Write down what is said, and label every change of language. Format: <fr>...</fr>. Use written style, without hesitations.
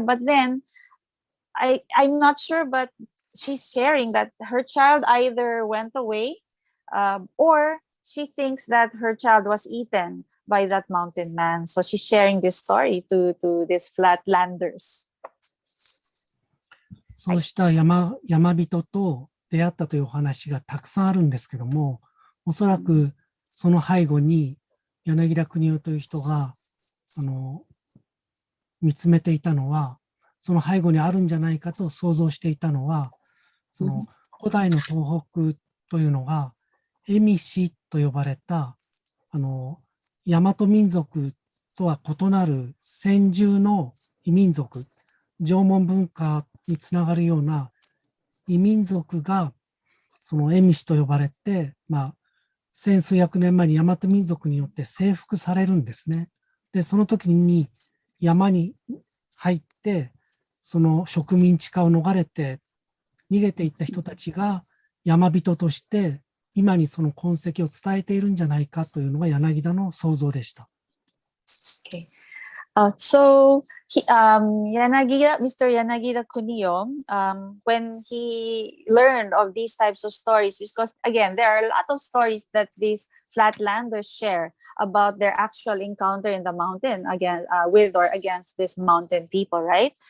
<en>But then I'm not sure, but she's sharing that her child either went away or she thinks that her child was eaten by that mountain man. So she's sharing this story to these flatlanders.</en> <ja>そうした山人と出会ったというお話がたくさんあるんですけども、おそらくその背後に柳田国男という人が見つめていたのは、その背後にあるんじゃないかと想像していたのは、その古代の東北というのが蝦夷と呼ばれた大和民族とは異なる先住の異民族、縄文文化につながるような異民族がその蝦夷と呼ばれて、千数百年前に大和民族によって征服されるんですね。で、その時に山に入って、その植民地化を逃れて逃げていった人たちが山人として今にその痕跡を伝えているんじゃないかというのが柳田の想像でした。</ja> <en>Okay. So Mr. Yanagida Kunio, when he learned of these types of stories, because again, there are a lot of stories that these flatlanders share about their actual encounter in the mountain again with or against this mountain people, right?</en>